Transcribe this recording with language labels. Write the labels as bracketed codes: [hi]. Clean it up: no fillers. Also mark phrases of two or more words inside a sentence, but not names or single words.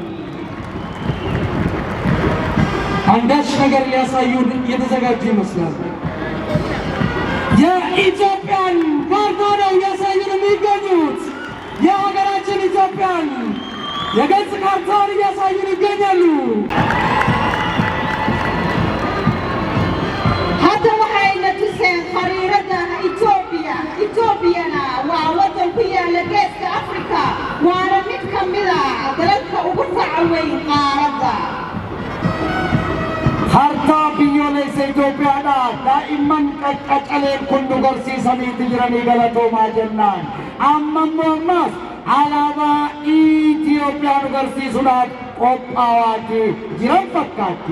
[am] አንዳች ነገር ሊያሳዩን የተዘጋጁ ይመስላል። የኢትዮጵያን ካርታ ነው እያሳዩን የሚገኙት። የሀገራችን ኢትዮጵያን የገጽ ካርታውን እያሳዩን ይገኛሉ። [so] hadda waxayna tuseen khariirada Etoobiyana waa wadan ku yaala geeska Afrika, waana mid ka mid ah dalalka ugu faca weyn qaaradda. [om] harta biyyoolessa Itoophiyaadha daa'imman qaqqacaleen kun nu garsiisaniiti jiranii galatoomaa jennaan. Ammammoo ammas alaabaa Itoophiyaa nu garsiisuudhaaf qophaa'aa jiran fakkaatti.